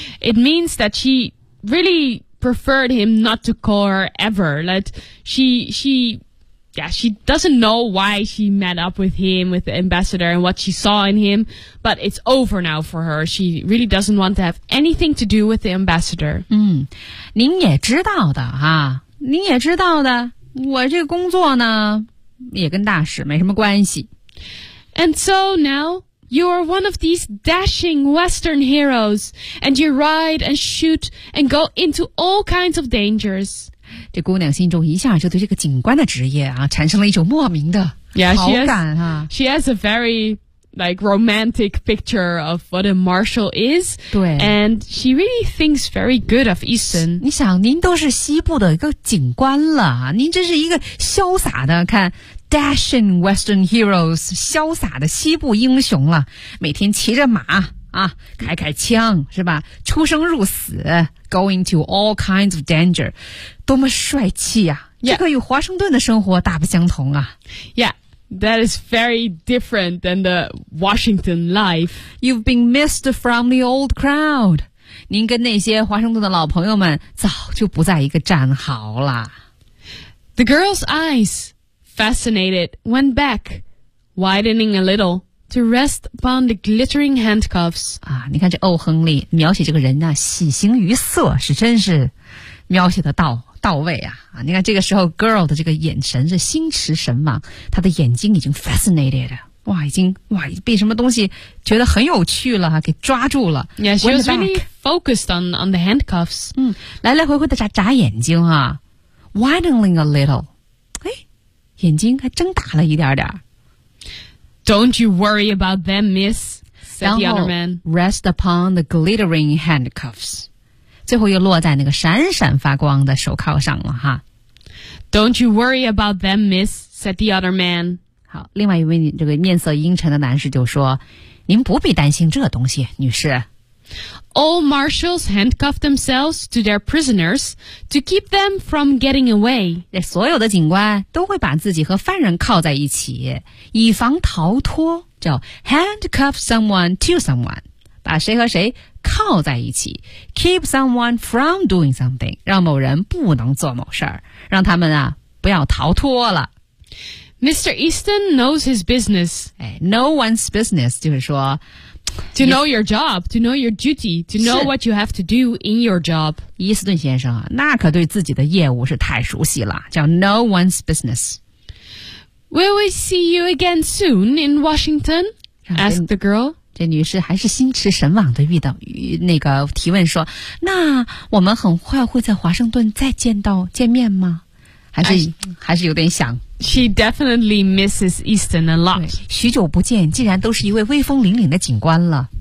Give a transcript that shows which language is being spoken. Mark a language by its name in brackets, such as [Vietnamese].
[English] It means that she really preferred him not to call her ever. Like, she doesn't know why she met up with him, with the ambassador, and what she saw in him, but it's over now for her. She really doesn't want to have anything to do with the ambassador. [Chinese] 嗯，您也知道的哈，您也知道的，我这个工作呢，也跟大使没什么关系。 [English] And so now, you are one of these dashing Western heroes, and you ride and shoot and go into all kinds of dangers. [Chinese] 这姑娘心中一下就对这个警官的职业啊产生了一种莫名的好感啊。 [English] She has a very, like, romantic picture of what a marshal is. [Chinese] 对。 [English] And she really thinks very good of Easton. [Chinese] 你想您都是西部的一个警官了，您真是一个潇洒的，看 [English] Dashing Western Heroes, [Chinese] 潇洒的西部英雄了，每天骑着马啊开开枪是吧，出生入死。 [English] Going to all kinds of danger. [Chinese] 多么帅气啊。 [English] Yeah. [Chinese] 这个与华盛顿的生活大不相同啊。 [English] Yeah, that is very different than the Washington life. You've been missed from the old crowd. [Chinese] 您跟那些华盛顿的老朋友们早就不在一个战壕了。 [English] The girl's eyes, fascinated, went back, widening a little. To rest upon the glittering handcuffs. [Chinese] 啊，你看这欧亨利描写这个人呢、啊，喜形于色，是真是描写的到位啊！啊，你看这个时候 girl 的这个眼神是心驰神往，她的眼睛已经 fascinated， 哇，已经哇被什么东西觉得很有趣了，给抓住了。 [English] Yeah, she was really focused on the handcuffs. [Chinese] 嗯，来来回回的眨眼睛啊 ， [English] widening a little， [Chinese] 哎，眼睛还睁大了一点点。 [English] Don't you worry about them, miss, said the other man. Rest upon the glittering handcuffs. [Chinese] 最后又落在那个闪闪发光的手铐上了哈。 [English] Don't you worry about them, miss, said the other man. [Chinese] 好，另外一位这个面色阴沉的男士就说，您不必担心这东西，女士。 [English] All marshals handcuff themselves to their prisoners to keep them from getting away. [Chinese] 所有的警官都会把自己和犯人铐在一起，以防逃脱，叫 [English] handcuff someone to someone， [Chinese] 把谁和谁铐在一起， [English] keep someone from doing something， [Chinese] 让某人不能做某事，让他们啊不要逃脱了。 [English] Mr. Easton knows his business. No one's business， [Chinese] 就是说 [English] To know your job, to know your duty, to know what you have to do in your job. [Chinese] 伊斯顿先生啊，那可对自己的业务是太熟悉了，叫 [English] no one's business. Will we see you again soon in Washington? Asked the girl. [Chinese] 这女士还是心驰神往的遇到那个提问说，那我们很快会在华盛顿再见面吗？还是有点想。 [English] She definitely misses Easton a lot. [Chinese] 许久不见，竟然都是一位威风凛凛的警官了，